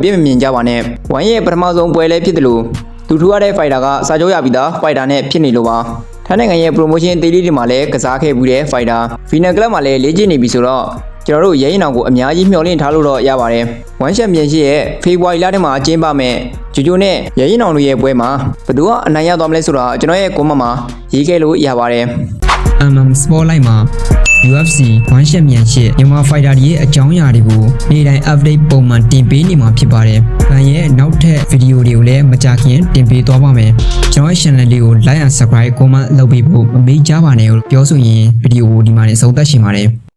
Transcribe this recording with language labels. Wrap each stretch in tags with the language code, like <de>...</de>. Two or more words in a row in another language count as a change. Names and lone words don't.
<my>စ်မမြင်ကြပါနဲ့1ရဲ့ပထမဆုံးပွဲလည်းဖြစ်တယ်လို့သူထူရတဲ့ fighter ကစာချုပ်ရပြီးသား fighter နဲ့ဖြစ်နေလို့ပါထိုင်းနိုင်ငံရဲ့ promotion သေးလေးတွေမှာလည်းကစားခဲ့ပြီးတဲ့ fighter Venom Club မှာလည်းလေ့ကျင့်နေပြီဆိုတော့ကျွန်တော်တို့ရဲရင်အောင်ကိုအများကြီးမျှော်လင့်ထားလို့တော့ရပါတယ်1 Championship ရဲ့ဖေဖော်ဝါရီလထဲမှာကျင်းပမယ်ဂျူဂျိုနဲ့ရဲရင်အောင်တို့ရဲ့ပွဲမှာဘယ်သူကအနိုင်ရသွားမလဲဆိုတာကျွန်တော်ရဲ့ comment မှာရေးခဲ့လို့ရပါတယ် MM Spotlight မှာ UFC 1 Championship မြန်မာဖိုက်တာတွေရဲ့အကြောင်းအရာတွေကိုနေ့တိုင်း update ပုံမှန်တင်ပေးနေမှာဖြစ်ပါတယ်။ဒါရဲ့နောက်ထပ်ဗီဒီယိုတွေကိုလည်းမကြာခင်တင်ပေးသွားပါမယ်။ကျွန်တော်ရဲ့ channel လေးကို</my> <en>like and subscribe comment</en> <my>လုပ်ပေးဖို့မမေ့ကြပါနဲ့လို့ပြောဆိုရင်ဗီဒီယိုကိုဒီမှာနေဆုံးသက်ရှင်ပါတယ်။</my>